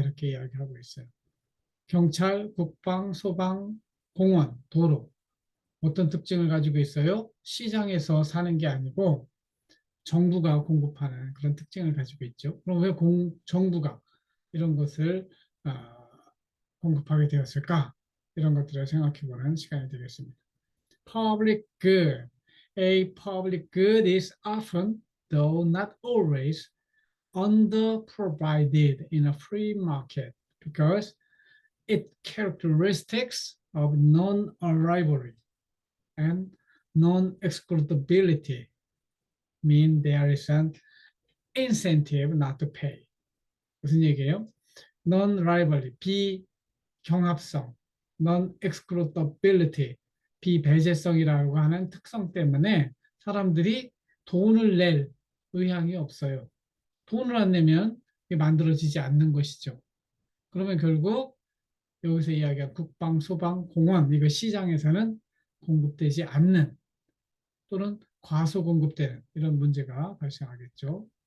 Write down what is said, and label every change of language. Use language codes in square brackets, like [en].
[ko] 이렇게 이야기하고 있어요. 경찰, 국방, 소방, 공원, 도로 어떤 특징을 가지고 있어요? 시장에서 사는 게 아니고 정부가 공급하는 그런 특징을 가지고 있죠. 그럼 왜 정부가 이런 것을 공급하게 되었을까? 이런 것들을 생각해보는 시간이 되겠습니다. [en] Public good. A public good is often, though not always, underprovided in a free market because its characteristics of non-rivalry and non-excludability mean there is an incentive not to pay. [ko] 무슨 얘기예요? non-rivalry, 비경합성, non-excludability, 비배제성이라고 하는 특성 때문에 사람들이 돈을 낼 의향이 없어요. 돈을 안 내면 만들어지지 않는 것이죠. 그러면 결국 여기서 이야기한 국방, 소방, 공원, 이거 시장에서는 공급되지 않는 또는 과소 공급되는 이런 문제가 발생하겠죠.